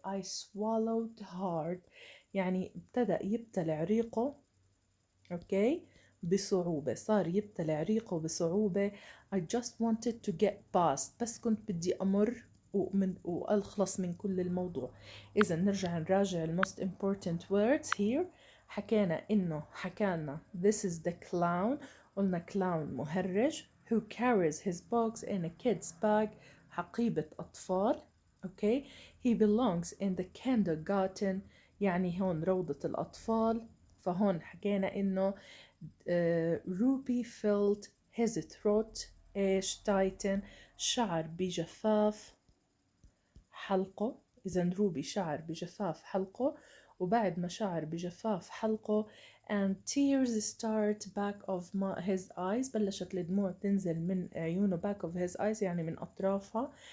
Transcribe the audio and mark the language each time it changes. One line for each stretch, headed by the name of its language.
English: I swallowed hard
Arabic: يعني ابتدأ يبتلع ريقه أوكي بصعوبة، صار يبتلع ريقه بصعوبة.
English: I just wanted to get past
Arabic: بس كنت بدي أمر وأخلص من كل الموضوع. إذا نرجع نراجع
English: most important words here. حكينا this is the clown. قلنا clown مهرج who carries his box in a kid's bag
Arabic: حقيبة أطفال.
English: okay he belongs in the kindergarten
Arabic: يعني هون روضة الأطفال. فهون حكينا إنه روبي
English: felt his throat
Arabic: إيش tighten شعر بجفاف حلقه. إذا روبي شعر بجفاف حلقه، وبعد ما شعر بجفاف حلقه
English: and tears start back of his eyes
Arabic: بلشت الدموع تنزل من عيونه
English: back of his eyes
Arabic: يعني من أطرافها.